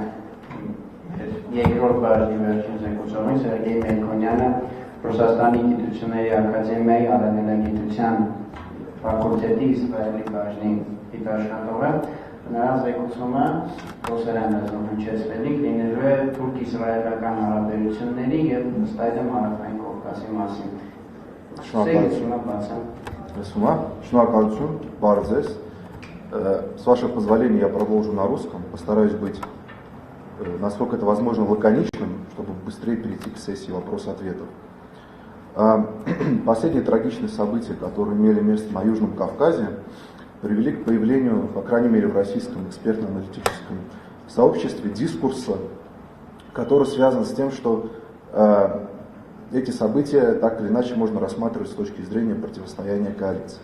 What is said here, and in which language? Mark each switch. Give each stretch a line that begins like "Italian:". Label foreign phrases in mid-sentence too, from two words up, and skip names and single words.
Armenian: երկրորդ բաժնի վերջին զեկուցողին Սերգեյ Մելքոնյանը Ռուսաստանի գիտությունների ակադեմիայի արևելագիտության ֆակուլտետի իսրայելի բաժնի գիտաշխատող է։ Նրա զեկուցումը ռուսերեն լեզվով հնչեցվելիք լինելու է թուրք-իսրայելական հարաբերությունների եւ ըստ այդմ Հարավային Կովկասի մասին։ Шнуркальцу, Барзес.
Russian: С вашего позволения я продолжу на русском. Постараюсь быть, насколько это возможно, лаконичным, чтобы быстрее перейти к сессии вопрос-ответов. Последние трагичные события, которые имели место на Южном Кавказе, привели к появлению, по крайней мере в российском экспертно-аналитическом сообществе, дискурса, который связан с тем, что эти события так или иначе можно рассматривать с точки зрения противостояния коалиции.